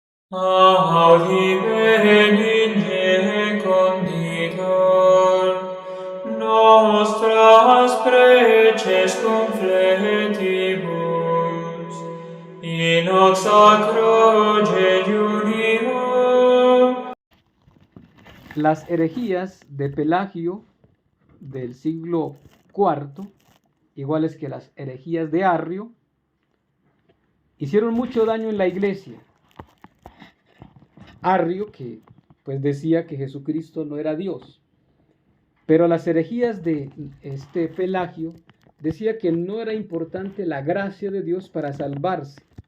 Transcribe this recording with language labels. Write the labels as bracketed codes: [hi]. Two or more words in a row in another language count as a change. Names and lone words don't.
[la] Audime conditor nostras preces confletibus, in hoc sacro jejunio. [es] Las herejías de Pelagio del siglo IV, iguales que las herejías de Arrio, hicieron mucho daño en la iglesia. Arrio, que pues decía que Jesucristo no era Dios, pero las herejías de este Pelagio decía que no era importante la gracia de Dios para salvarse.